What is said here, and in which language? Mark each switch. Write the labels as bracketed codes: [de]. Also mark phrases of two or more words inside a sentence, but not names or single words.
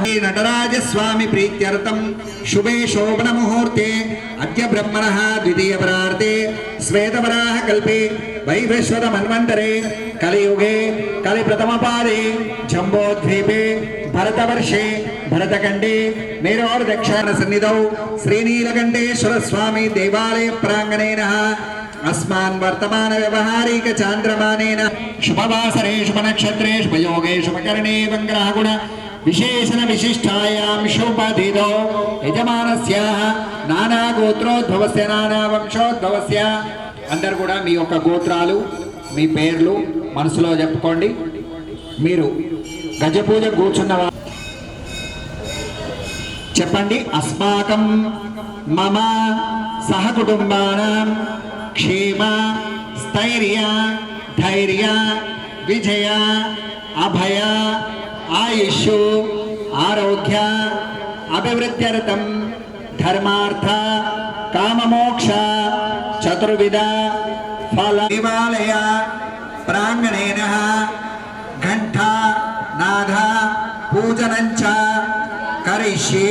[sa] నటరాజస్వామి ప్రీత్యర్థం శుభే శోభన ముహూర్తే అద్య బ్రహ్మణః ద్వితీయ పరార్ధే శ్వేతవరాహ కల్పే వైవస్వత మన్వంతరే కలియుగే కలి ప్రథమ పాదే జంబోద్వీపే భరతవర్షే భరతఖండే మేరోర్ దక్షిణ సన్నిధౌ శ్రీనీలకంఠేశ్వర స్వామి దేవాలయ ప్రాంగణేన अस्मान् वर्तमान व्यवहारिक चांद्रमानेन शुभवासरे शुभनक्षत्रे शुभयोगे शुभकरणे ग्रहगुण विशेषण विशिष्टायां शुभतिथौ यजमानस्याः नाना गोत्रोद्भवस्य नाना వంశోద్భవస్య. [te] అందరూ కూడా మీ యొక్క గోత్రాలు మీ పేర్లు మనసులో చెప్పుకోండి. మీరు గజపూజ కూర్చున్నవా చెప్పండి. [sa] అస్మాకం మమ సహకుటుంబానాం क्षेम स्थैर्य धैर्य विजय अभय आयुष्य आरोग्य अभिवृद्ध्यर्थं धर्मार्थ काममोक्ष चतुर्विध फल देवालय प्रांगणेन घंटा नाद पूजनञ्च करिष्ये.